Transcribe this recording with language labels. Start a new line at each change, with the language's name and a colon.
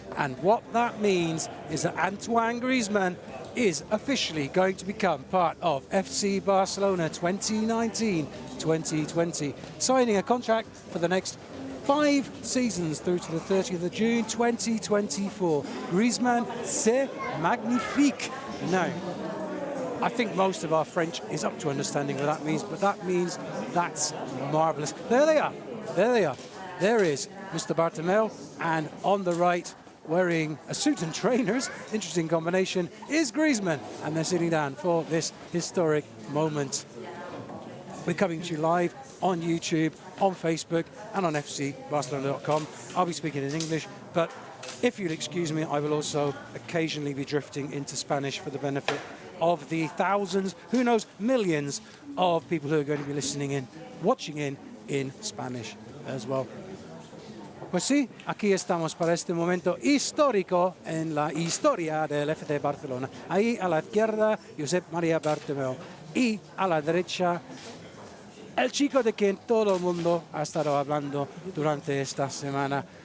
English: And what that means is that Antoine Griezmann is officially going to become part of FC Barcelona 2019-2020, signing a contract for the next 5 seasons through to the 30th of June 2024.
French: Griezmann, c'est magnifique.
English: Now, I think most of our French is up to understanding what that means, but that means that's marvellous. There they are. There they are. There is Mr. Bartomeu, and on the right, wearing a suit and trainers, interesting combination, is Griezmann, and they're sitting down for this historic moment. We're coming to you live on YouTube, on Facebook, and on fcbarcelona.com. I'll be speaking in English, but if you'll excuse me, I will also occasionally be drifting into Spanish for the benefit of the thousands, who knows, millions of people who are going to be listening in, watching in Spanish as well.
Spanish: Pues sí, aquí estamos para este momento histórico en la historia del FC Barcelona. Ahí a la izquierda, Josep Maria Bartomeu. Y a la derecha, el chico de quien todo el mundo ha estado hablando durante esta semana.